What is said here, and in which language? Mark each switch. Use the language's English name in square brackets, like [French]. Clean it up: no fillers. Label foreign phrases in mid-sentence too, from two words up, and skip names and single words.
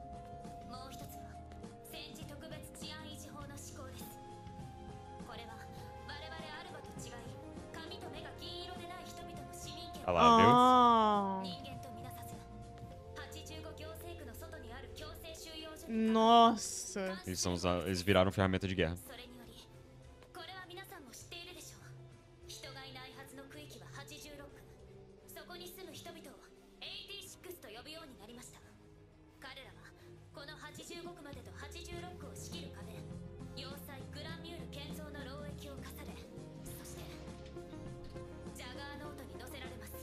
[Japanese] もう一つは戦時特別治安維持法の施行です。これは我々アルバと違い髪と目が銀色でない人々の市民権 [Portuguese] Olha [Japanese] を [Portuguese] lá, Ah. [Japanese] 人間とみなさず85行政区の外にある強制収容所 [Portuguese] Nossa. viu? Eles viraram ferramenta de guerra. [Japanese] それによりこれは皆さんも知っているでしょう。人がいないはずの区域は86区。そこに住む人々を86と呼ぶようになりました。彼らはこの85区までと86区を仕切る仮面要塞グランミュール建造の労役を課され、そしてジャガーノートに載せられます。